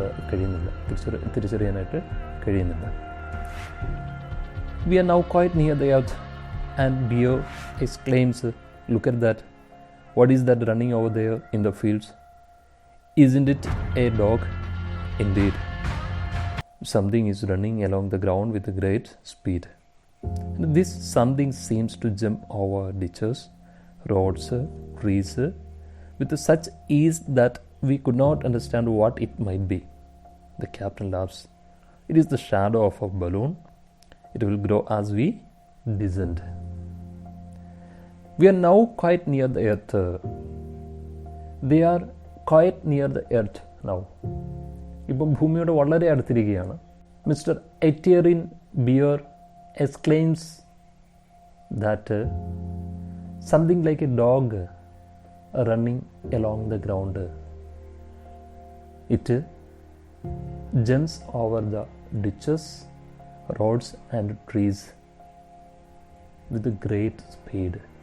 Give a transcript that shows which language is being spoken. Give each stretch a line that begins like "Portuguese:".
Malayalam: കഴിയുന്നില്ല, തിരിച്ചറിയാനായിട്ട് കഴിയുന്നില്ല.
English: We are now quite near the earth and Bio exclaims, "Look at that. What is that running over there in the fields? Isn't it a dog?" Indeed. Something is running along the ground with a great speed. This something seems to jump over ditches, roads, trees with such ease that we could not understand what it might be. The captain laughs. It is the shadow of a balloon. It will grow as we descend. We are now quite near the earth. They are quite near the earth now.
Malayalam: ഇപ്പം ഭൂമിയോട് വളരെ അടുത്തിരിക്കുകയാണ്.
English: Mister Etienne Bier exclaims that something like a dog running along the ground. It jumps over the ditches, roads and trees with a great speed.